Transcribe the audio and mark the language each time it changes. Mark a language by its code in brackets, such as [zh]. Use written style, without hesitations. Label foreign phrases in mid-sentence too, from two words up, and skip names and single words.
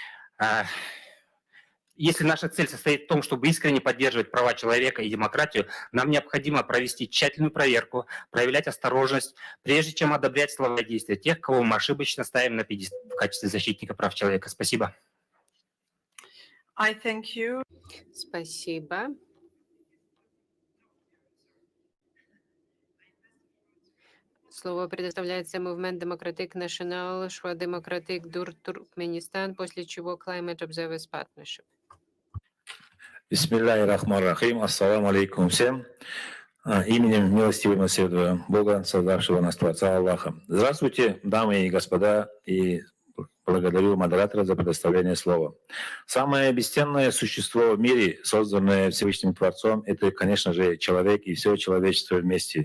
[ru] Если наша цель состоит в том, чтобы искренне поддерживать права человека и демократию, нам необходимо провести тщательную проверку, проявлять осторожность, прежде чем одобрять слова и действия тех, кого мы ошибочно ставим на пьедестал в качестве защитника прав человека. Спасибо. [en] I thank you. [ru] Спасибо. Слово предоставляется Movement Democratic National, Shwa Democratic Dur Turkmenistan, после чего Climate Observers Partnership. [ar] بسم الله الرحمن الرحيم. السلام عليكم всем. [ru] Именем милостивого и милосердного Бога, создавшего нас Творца Аллаха. Здравствуйте, дамы и господа, и благодарю модератора за предоставление слова. Самое бесценное существо в мире, созданное Всевышним Творцом, это, конечно же, человек и все человечество вместе.